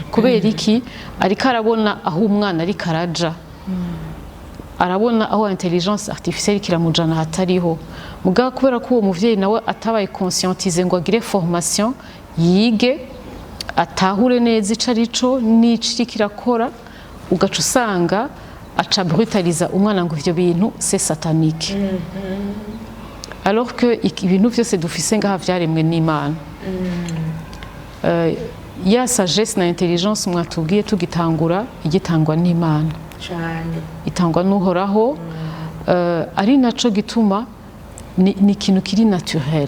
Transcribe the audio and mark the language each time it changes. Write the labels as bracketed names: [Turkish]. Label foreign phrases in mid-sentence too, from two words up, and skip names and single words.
[Rundi] Kubera iki ariko arabona aho umwana ari karaja, arabona aho [French] intelligence artificielle [Rundi] kiramujana hatariho, mugabo kubera ko uwo muvyeyi nawe atabaye conscientize ngo agire formation yige atahure neza ico arico n'iciri kirakora, ugaca usanga aca brutaliza umwana ngo ivyo bintu [French] c'est satanique. Alors que [Rundi] ibintu vyose dufise ngaha vyaremwe n'Imana. Ya sagesse na intelligence mwatubwiye tugitangura igitangwa n'Imana cyane, itangwa n'Uhoraho, ari naco gituma ni ikintu kiri naturel.